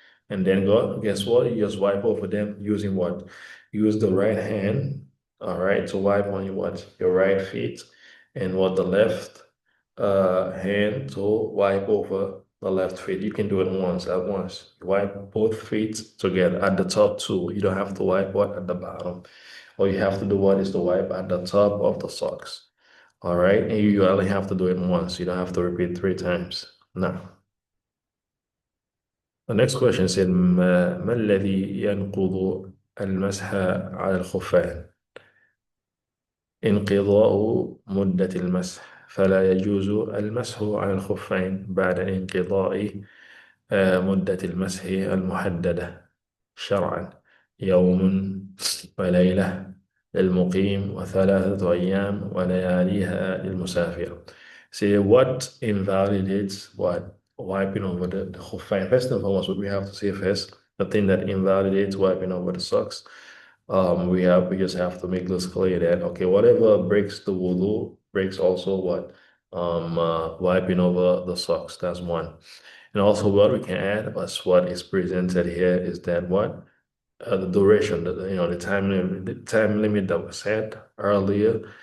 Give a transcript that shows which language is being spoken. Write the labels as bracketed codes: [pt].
[en] And then guess what? You just wipe over them using what? Use the right hand, all right, to wipe on your right feet, and what the left hand to wipe over the left feet. You can do it at once. Wipe both feet together at the top too. You don't have to wipe what at the bottom. All you have to do what is to wipe at the top of the socks. All right, and you only have to do it once. You don't have to repeat 3 times. Now, the next question said, [ar] ما الذي ينقض المسح على الخفين؟ انقضاء مدة المسح، فلا يجوز المسح على الخفين بعد انقضاء مدة المسح المحددة شرعا، يوم وليلة للمقيم وثلاثة أيام ولياليها للمسافر. [en] See what invalidates what? Wiping over the khuffain. First and foremost, what we have to say first, the thing that invalidates wiping over the socks, we just have to make this clear that okay, whatever breaks the wudu breaks also what? Wiping over the socks. That's one. And also what we can add as what is presented here is that what the duration, the time limit that was set earlier.